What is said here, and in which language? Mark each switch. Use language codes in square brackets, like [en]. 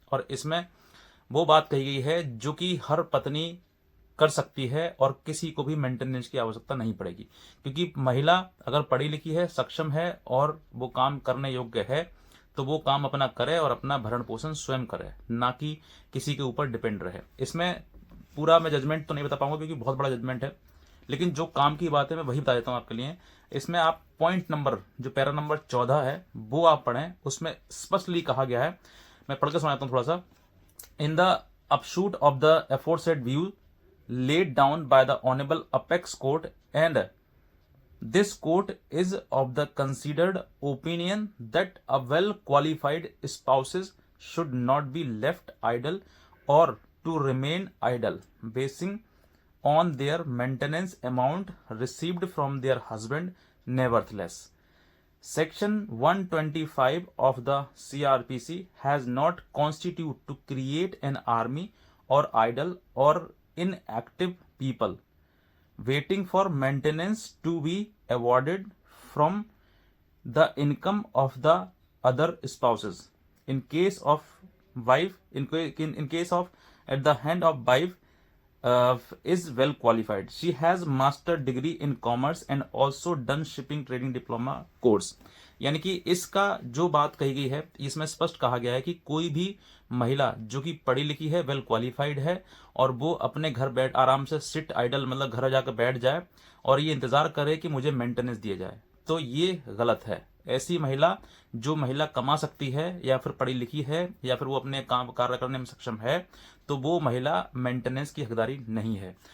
[hi] और इसमें वो बात कही गई है जो कि हर पत्नी कर सकती है और किसी को भी मेंटेनेंस की आवश्यकता नहीं पड़ेगी, क्योंकि महिला अगर पढ़ी लिखी है, सक्षम है और वो काम करने योग्य है तो वो काम अपना करे और अपना भरण पोषण स्वयं करे, ना कि किसी के ऊपर डिपेंड रहे। इसमें पूरा मैं जजमेंट तो नहीं बता पाऊंगा क्योंकि बहुत बड़ा जजमेंट है, लेकिन जो काम की बात है मैं वही बता देता हूँ आपके लिए। इसमें आप पॉइंट नंबर, जो पैरा नंबर 14 है वो आप पढ़ें। उसमें स्पष्टली कहा गया है, मैं पढ़ के सुनाता हूँ थोड़ा सा। [en] In the upshoot of the aforesaid view laid down by the Honorable Apex Court, and this court is of the considered opinion that a well qualified spouses should not be left idle or to remain idle, basing on their maintenance amount received from their husband. Nevertheless, Section 125 of the CRPC has not constituted to create an army or idle or inactive people waiting for maintenance to be awarded from the income of the other spouses. In case of wife, in case of at the hand of wife is well qualified. She has master degree in commerce and also done shipping trading diploma course. [hi] यानी कि इसका जो बात कही गई है इसमें स्पष्ट कहा गया है कि कोई भी महिला जो कि पढ़ी लिखी है, वेल क्वालिफाइड है और वो अपने घर बैठ आराम से सिट आइडल मतलब घर जाकर बैठ जाए और ये इंतजार करे कि मुझे मेंटेनेंस दिया जाए, तो ये गलत है। ऐसी महिला, जो महिला कमा सकती है या फिर पढ़ी लिखी है या फिर वो अपने काम कार्य करने में सक्षम है, तो वो महिला मेंटेनेंस की हकदारी नहीं है।